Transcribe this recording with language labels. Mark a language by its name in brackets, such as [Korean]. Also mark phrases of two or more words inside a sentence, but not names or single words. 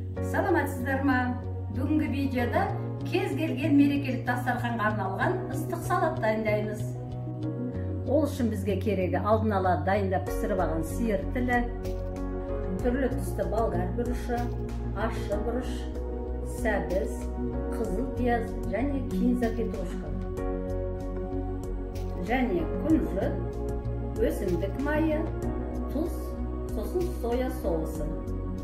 [Kyrgyz] Саламатсыздар ма? Бүгүнкү видеода кез келген мерекелик дастарханга арналган ыстык салат дайындайбыз. Ол үчүн бизге кереги алдын ала дайындап пиширип алган сыйыр тили, түрлүү түстө болгар бурушу, аччы буруш, сәбиз, кызыл пияз жана кинза петрушка. [Kazakh] Және күнжіт, өсімдік майы, тұз, сосын соя соусы.